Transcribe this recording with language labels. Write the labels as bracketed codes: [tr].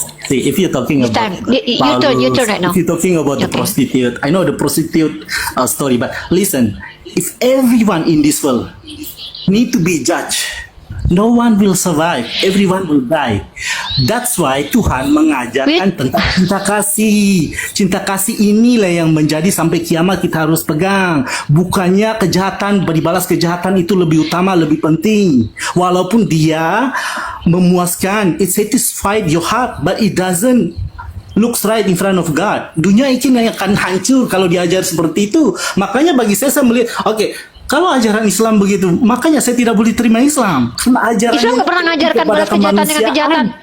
[en] See, if you're talking about you turn right now. If you're talking about the prostitute, I know the prostitute story, but listen, if everyone in this world need to be judged, no one will survive, everyone will die. That's why [id] Tuhan mengajarkan tentang cinta kasih. Cinta kasih inilah yang menjadi sampai kiamat kita harus pegang. Bukannya kejahatan, dibalas kejahatan itu lebih utama, lebih penting. Walaupun dia memuaskan, [en] it satisfied your heart, but it doesn't looks right in front of God. [id] Dunia ini akan hancur kalau diajar seperti itu. Makanya bagi saya melihat, oke, kalau ajaran Islam begitu, makanya saya tidak boleh terima Islam. Karena ajaran Islam nggak pernah ngajarkan balas kejahatan dengan kejahatan.